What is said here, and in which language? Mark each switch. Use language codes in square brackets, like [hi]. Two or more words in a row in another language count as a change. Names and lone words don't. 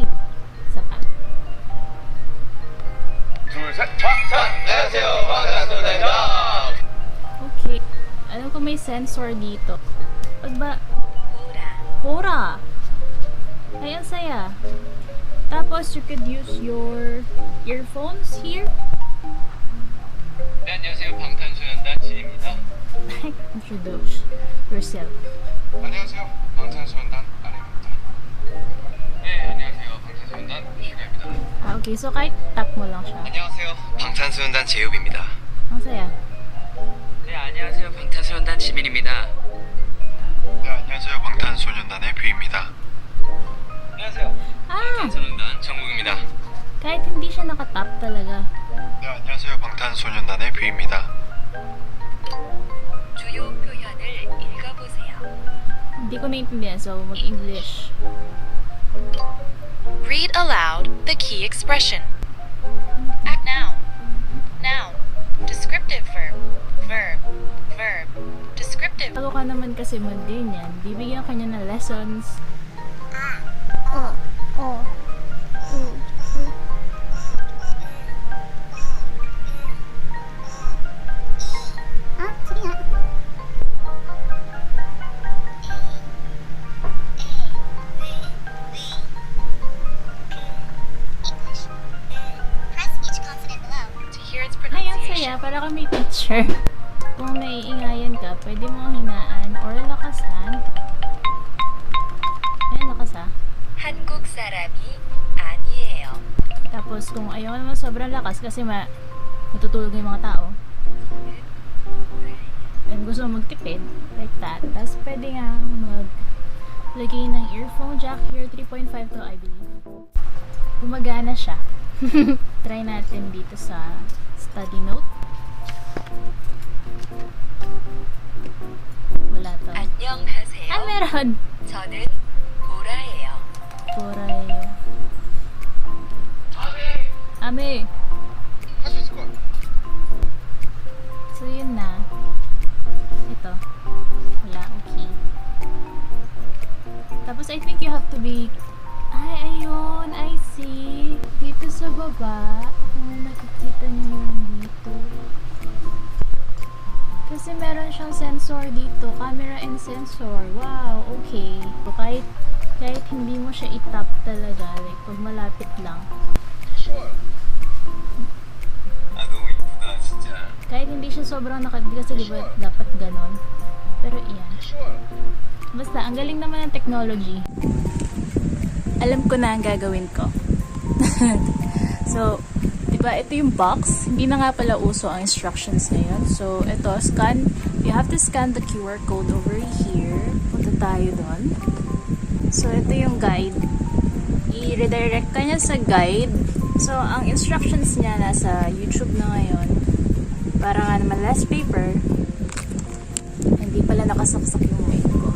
[tl] Isa pa. Okay. Alam ko may sensor dito. Pag ba... Hora! Ay, ang saya. Tapos, [en] you could use your earphones here. [ko] 네, 안녕하세요. 방탄소년단 지입니다. [en] Introduce yourself. [ko] 안녕하세요. 방탄소년단 아래입니다. 네, 안녕하세요. 방탄소년단 슈가입니다. [en] Okay. [tl] So, kahit tap mo lang siya. [ko] 안녕하세요. 방탄소년단 제이홉입니다. [tl] Ang saya. [ko] 네, 안녕하세요. 방탄소년단 지민입니다. 네, 안녕하세요. 방탄소년단의 뷰입니다. 안녕하세요. 방탄소년단 정국입니다. [tl] Kahit hindi siya nakatap talaga. [ko] 네, 안녕하세요. 방탄소년단의 뷰입니다. 주요 표현을 읽어보세요. [tl] Hindi ko naintindihan, so mag-English. [en] Read aloud the key expression. Act noun. Noun. Descriptive verb. Verb. Verb. Descriptive. [tl] Bago ka naman kasi mag-ganyan, bibigyan ka niya ng lessons. Sige nga. [en] Press each consonant below. To hear its [tl] Ay, ang [en] pronunciation. [tl] saya. Para kang may teacher. Kung naiingayan ka, pwede mo hinaan or lakasan. Ayan, lakas ah. [ko] 한국 사람이 아니에요. [tl] Tapos, kung ayaw naman sobrang lakas kasi matutulog yung mga tao. And gusto mo magtipid, [en] like that. [tl] Tapos, pwede nga maglagay ng [en] earphone jack here, [tl] 3.5 to, I believe. Gumagana siya. Try natin dito sa [en] study note. [tl] Wala to. [ko] 안녕하세요. [tl] Ah, meron! [ko] 저는 보라예요. [en] Korean. Ame! [ko] 할 수 있을 것 같아. [tl] So, yun na. Ito. Wala, okay. Tapos, [en] I think you have to be... Ay, ayun, I see. [tl] Dito sa baba, kung nakikita niyo yun dito. Kasi meron siyang sensor dito. [en] Camera and sensor. Wow, okay. [tl] So, kahit hindi mo siya itap talaga, like, pag malapit lang. [ko] 아, 너무 이쁘다, 진짜. [tl] Kahit hindi siya sobrang kasi di ba dapat ganon. Pero iyan. Basta, ang galing naman ng technology. Alam ko na ang gagawin ko. So, di ba ito yung box. Hindi na nga pala uso ang instructions ngayon. So, ito, [en] scan. You have to scan the QR code over here. [tl] Punta tayo doon. So, ito yung guide. I-redirect ka niya sa guide. So, ang instructions niya nasa YouTube na ngayon. Para nga naman [en] less paper. [tl] Hindi pala nakasaksak yung weight ko.